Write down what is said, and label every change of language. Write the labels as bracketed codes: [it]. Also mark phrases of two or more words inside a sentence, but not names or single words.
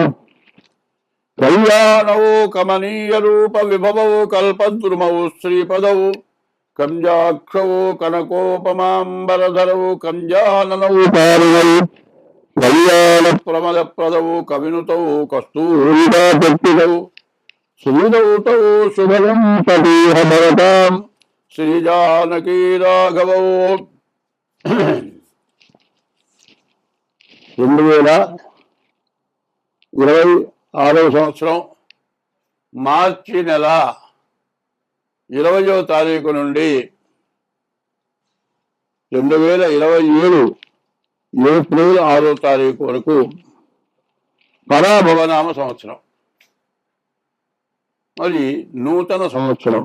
[sa] कल्याणौ कमनीयरूप विभवौ कल्पद्रुमौ श्रीपदौ कंजाक्षौ कनकोपमाम्बरधरौ कंजाननौ पारिणौ कल्याण प्रमदप्रदौ कविनुतौ कस्तूरिकाकृतिकौ श्रीदौतौ शुभगं तदेह भरतां श्रीजानकी राघवौ। [te] 2026వ సంవత్సరం మార్చి నెల 20వ తారీఖు నుండి 2027 ఏప్రిల్ 6వ తారీఖు వరకు పరాభవనామ సంవత్సరం, మరి నూతన సంవత్సరం.